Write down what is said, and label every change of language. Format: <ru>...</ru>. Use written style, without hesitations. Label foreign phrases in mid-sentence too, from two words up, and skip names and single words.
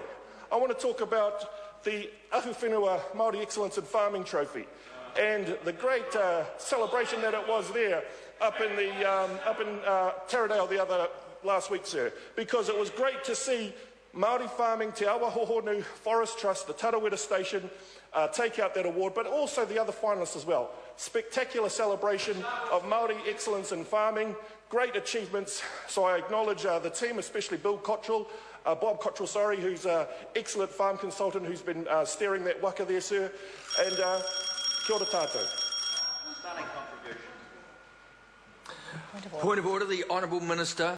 <en>I want to talk about the Ahu Whenua Māori Excellence in Farming Trophy and the great celebration that it was there up in Taradale last week, sir, because it was great to see Māori Farming, Te Awa Hohonu Forest Trust, the Tarawera Station take out that award, but also the other finalists as well. Spectacular celebration of Māori excellence in farming, great achievements. So I acknowledge the team, especially Bob Cottrell, who's an excellent farm consultant who's been steering that waka there, sir.</en> <mi>And kia ora tātou.</mi> <en>Point of order, the Honourable Minister.</en>